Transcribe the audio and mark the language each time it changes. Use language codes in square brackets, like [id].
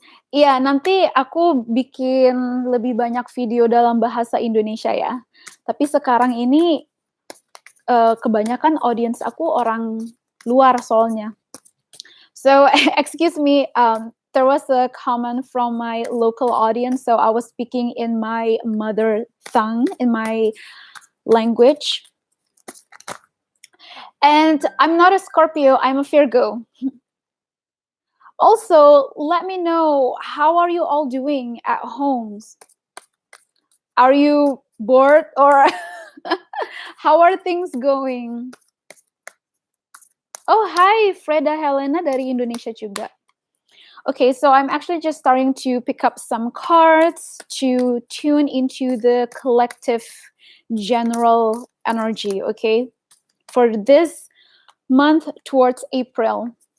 [id] Iya, nanti aku bikin lebih banyak video dalam bahasa Indonesia ya. Tapi sekarang ini kebanyakan audience aku orang luar soalnya. [en] So excuse me, there was a comment from my local audience, so I was speaking in my mother tongue, in my language. And I'm not a Scorpio, I'm a Virgo. Also, let me know, how are you all doing at homes? Are you bored or how are things going? Oh, hi, [id] Freda Helena dari Indonesia juga. [en] Okay, so I'm actually just starting to pick up some cards to tune into the collective general energy, okay, for this month towards April.